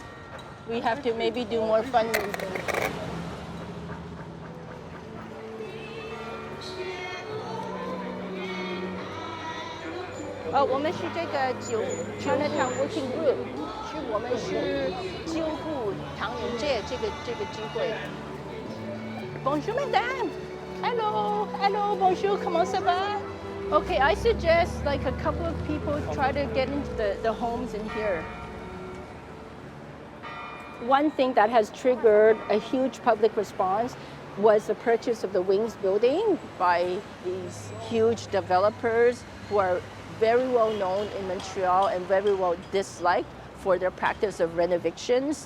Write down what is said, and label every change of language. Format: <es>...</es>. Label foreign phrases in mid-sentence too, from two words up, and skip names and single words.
<en>We have to maybe do more fundraising.</en> <zh>我们是这个</zh> <en>Chinatown Working Group，</en> <zh>是我们是救护唐人街这个机会。</zh> <fr>Bonjour, madame.</fr> <en>Hello, hello,</en> <fr>bonjour. Comment ça va?</fr> <en>Okay, I suggest like a couple of people try to get into the homes in here. One thing that has triggered a huge public response was the purchase of the Wings building by these huge developers who are very well known in Montreal and very well disliked for their practice of renovictions.</en>